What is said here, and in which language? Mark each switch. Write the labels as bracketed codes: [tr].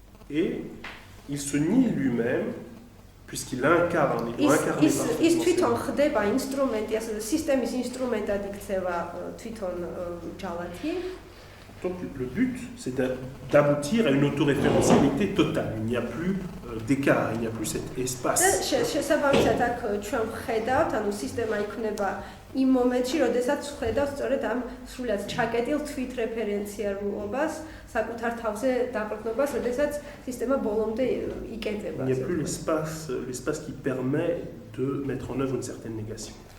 [fr] Et il se nie lui-même, puisqu'il incarne, il doit incarner [ka] ის თვითონ ხდება ინსტრუმენტი, ასე სისტემის ინსტრუმენტად იქცევა თვითონ ჯალათი. [fr] Donc le but, c'est d'aboutir à une autoréférentialité totale. Il n'y a plus d'écart, il n'y a plus cet espace. [ka] შესაბამისად აქ ჩვენ ვხედავთ, ანუ სისტემა იქნება იმ მომენტში, როდესაც ვხედავთ სწორედ ამ სრულად ჩაკეტილ თვითრეფერენციალობას, საკუთარ თავზე დაყრდნობას, როდესაც სისტემა ბოლომდე იკეტება. [fr] Il n'y a plus l'espace qui permet de mettre en œuvre une certaine négation.